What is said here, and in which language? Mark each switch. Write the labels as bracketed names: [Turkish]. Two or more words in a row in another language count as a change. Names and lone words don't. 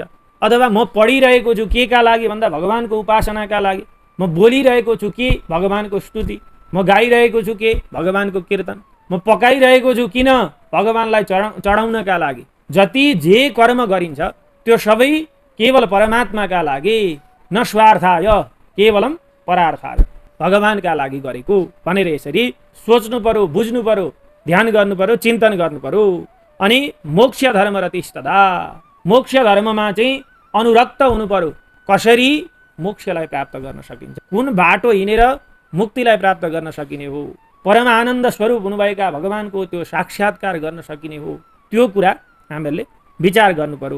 [Nepali] अथवा म पढिरहेको छु के का लागि भन्दा भगवानको उपासनाका लागि। म बोलिरहेको छु के भगवानको स्तुति। म गाइरहेको छु के भगवानको कीर्तन। म पकाइरहेको छु किन भगवानलाई चढाउनका लागि। जति जे कर्म गरिन्छ त्यो सबै केवल परमात्माका लागि [Sanskrit] न स्वार्थाय केवलम परार्थाय [Nepali] भगवानका लागि गरेको भनेर यसरी सोच्नु पर्यो बुझ्नु पर्यो ध्यान गर्नु पर्यो चिन्तन गर्नु पर्यो। अनि [Sanskrit] मोक्ष धर्म रतिस्तदा [Nepali] मोक्ष धर्ममा चाहिँ अनुरक्त हुनु पर्यो। कसरी मोक्षलाई प्राप्त गर्न सकिन्छ कुन बाटो हिँडेर मुक्तिलाई प्राप्त गर्न सकिने हो परम आनन्द स्वरूप हुनुभएका भगवानको त्यो साक्षात्कार गर्न सकिने हो त्यो कुरा हामीहरूले विचार गर्नु पर्यो।